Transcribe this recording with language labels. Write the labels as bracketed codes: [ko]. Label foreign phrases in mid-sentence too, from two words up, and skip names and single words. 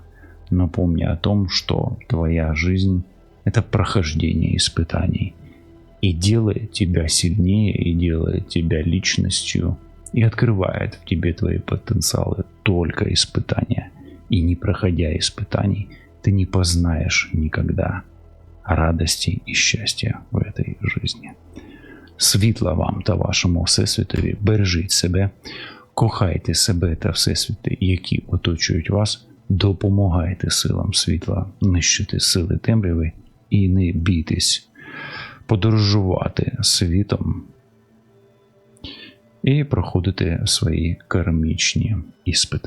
[ru] Но помни о том, что твоя жизнь — это прохождение испытаний. И делает тебя сильнее, и делает тебя личностью, и открывает в тебе твои потенциалы только испытания. И не проходя испытаний, ты не познаешь никогда радости [uk] і щастя [ru] в этой жизни. [uk] Світла вам та вашому Всесвітові, бережіть себе, кохайте себе та Всесвіти, які оточують вас, допомагайте силам світла нищити сили темряви і не бійтесь подорожувати світом і проходити свої кармічні іспити.